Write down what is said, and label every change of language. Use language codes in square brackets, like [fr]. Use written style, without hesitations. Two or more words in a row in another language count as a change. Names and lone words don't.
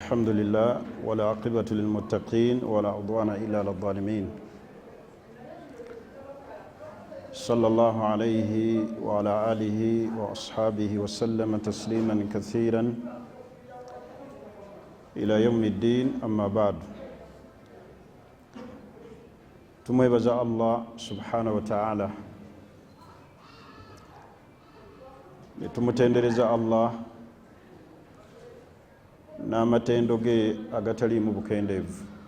[ar] الحمد لله ولا عقبة للمتقين ولا عدوان إلا على الظالمين صلى الله عليه وعلى آله وأصحابه وسلم تسليما كثيرا إلى يوم الدين. أما بعد، [lg] tumwebaza Allah [ar] سبحانه وتعالى, [lg] netumutendereza Allah n'amatendo ge agataliimu bukendeevu.